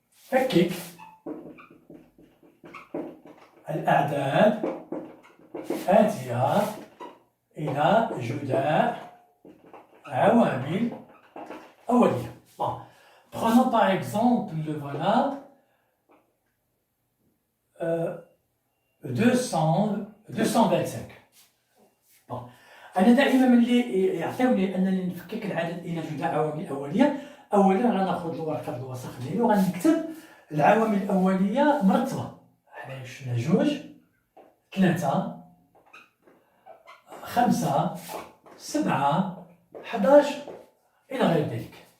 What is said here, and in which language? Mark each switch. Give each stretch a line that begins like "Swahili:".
Arabic: تفكيك الأعداد آتية إلى جداء عوامل أولية.
French: Bon. Prenons par exemple, voilà, 225. Bon.
Arabic: أنا دائما ملي يعطيوني أنني نفكك العدد إلى جداء عوامل أولية، أولا غناخذ الورقة بالوسخ ديالي وغنكتب العوامل الأولية مرتبة. علاش؟ جوج، 3، 5، 7، 11 إلى غير ذلك.